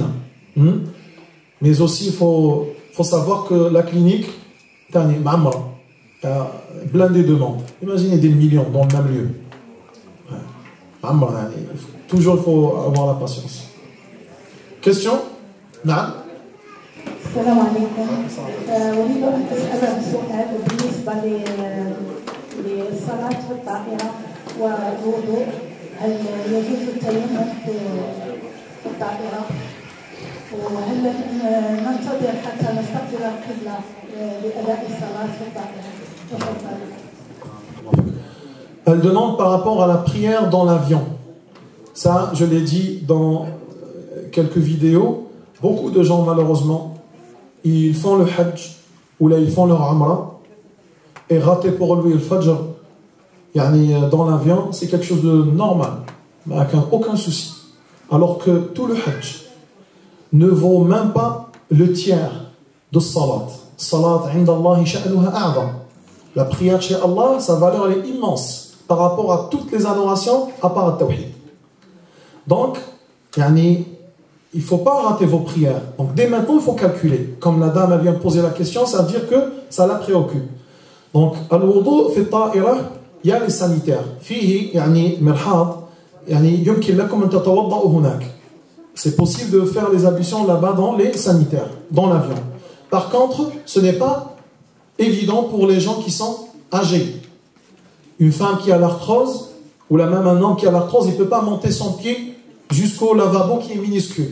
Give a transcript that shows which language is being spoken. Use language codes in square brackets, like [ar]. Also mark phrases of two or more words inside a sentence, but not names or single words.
[fr] Mais aussi il faut savoir que la clinique [ar] تاني معمرة [fr] blindé de demandes. Imaginez des millions dans le même lieu. Toujours il faut avoir la patience. Question? [ar] نعم. السلام عليكم. أريد أن أسأل سؤال بالنسبة للصلاة في الطائرة والوضوء. هل يجوز التيمم في الطائرة؟ وهل ننتظر حتى نستقبل القبلة لأداء الصلاة في الطائرة؟ [fr] Elle demande par rapport à la prière dans l'avion. Ça, je l'ai dit dans quelques vidéos. Beaucoup de gens, malheureusement, ils font le hajj ou là ils font leur umrah et rater pour lui le fajr dans l'avion, c'est quelque chose de normal, avec aucun souci. Alors que tout le hajj ne vaut même pas le tiers de salat. [ar] صلاة عند الله شأنها أعظم. [fr] La prière chez Allah, sa valeur elle est immense par rapport à toutes les adorations à part le tawhid. Donc, il ne faut pas rater vos prières. Donc dès maintenant, il faut calculer. Comme la dame vient de poser la question, ça veut dire que ça la préoccupe. Donc, [ar] الوضوء في الطائرة, [fr] il y a les sanitaires. [ar] فيه مرحاض يمكن لكم أن تتوضؤوا هناك. [fr] C'est possible de faire les ablutions là-bas dans les sanitaires, dans l'avion. Par contre, ce n'est pas évident pour les gens qui sont âgés. Une femme qui a l'arthrose, ou là même un homme qui a l'arthrose, il ne peut pas monter son pied jusqu'au lavabo qui est minuscule.